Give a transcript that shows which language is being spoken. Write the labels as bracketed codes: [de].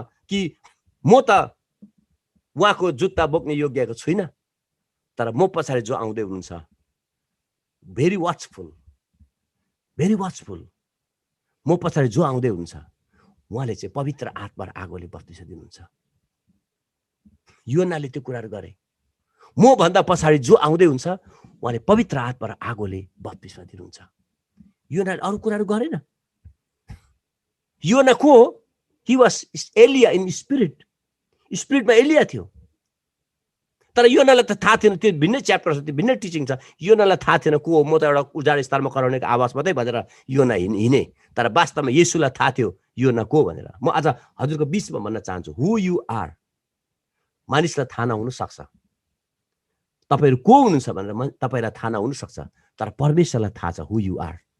[ne] कि म त उहाँको जुत्ता बोक्ने योग्यको छुइनँ, तर म पछाडि जो आउँदै हुनुहुन्छ, भेरी वाचफुल, म पछाडि जो आउँदै हुनुहुन्छ उहाँले चाहिँ पवित्र आत्मा र आगोले बत्तिस दिनुहुन्छ। योनाले त्यो कुराहरू गरे। म भन्दा पछाडि जो आउँदै हुन्छ उहाँले पवित्र आत्मा र आगोले बत्तिस दिनुहुन्छ। योनाले अरू कुराहरू गरेन। योना को हो? [en] he was Elijah in स्पिरिटमा Elijah [ne] थियो। तर योनालाई त थाहा थिएन, त्यो भिन्नै च्याप्टर छ, त्यो भिन्नै टिचिङ छ। योनालाई थाहा थिएन को हो, म त एउटा उजाड स्थानमा कराउनेको आवाज मात्रै भनेर योना हिँडे। तर वास्तवमा येशूलाई थाहा थियो योना को भनेर। म आज हजुरको बिचमा भन्न चाहन्छु, [en] who you are [ne] मानिसलाई थाहा नहुन सक्छ, तपाईहरु को हुनुहुन्छ भनेर तपाईलाई थाहा नहुन सक्छ, तर परमेश्वरलाई थाहा छ हु यु आर।